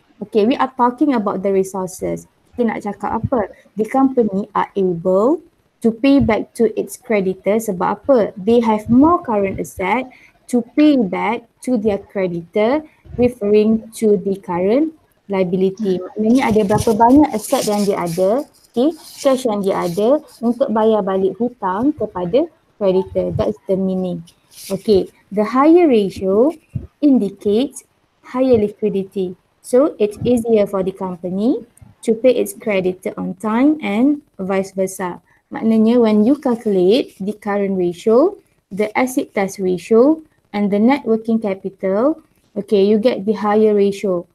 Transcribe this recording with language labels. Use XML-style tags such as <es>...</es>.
<en>Okay, we are talking about the resources.</en> <ms>Kita nak cakap apa?</ms> <en>The company are able to pay back to its creditor</en> <ms>sebab apa?</ms> <en>They have more current asset to pay back to their creditor, referring to the current liability.</en> <ms>Maknanya ada berapa banyak aset yang dia ada, okay, cash yang dia ada untuk bayar balik hutang kepada creditor.</ms> <en>That's the meaning. Okay, the higher ratio indicates higher liquidity. So it's easier for the company to pay its creditor on time and vice versa.</en> <ms>Maknanya</ms> <en>when you calculate the current ratio, the asset test ratio and the net working capital, okay, you get the higher ratio.</en>